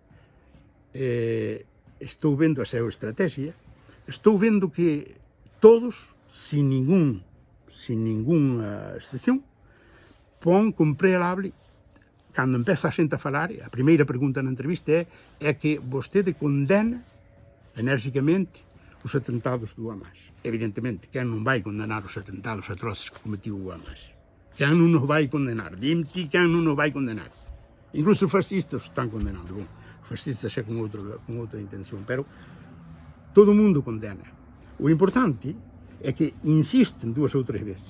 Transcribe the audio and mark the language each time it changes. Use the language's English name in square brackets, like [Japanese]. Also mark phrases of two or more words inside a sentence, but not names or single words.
[Galician] estou vendo a xeoestrategia, estou vendo que todos, [Spanish] sin ninguna excepción, [Galician] pon como prealable, cando empeza a xente a falar, a primeira pregunta na entrevista é que vostede condena energicamente os atentados do Hamas. [Portuguese] Evidentemente, quem não vai condenar os atentados atroces que cometeu o Hamas? Quem não nos vai condenar? Dime-te quem não nos vai condenar. Incluso os fascistas estão condenando. Bom, os fascistas é com outra intenção, pero todo mundo condena. O importante é que insistem 2 ou 3 vezes.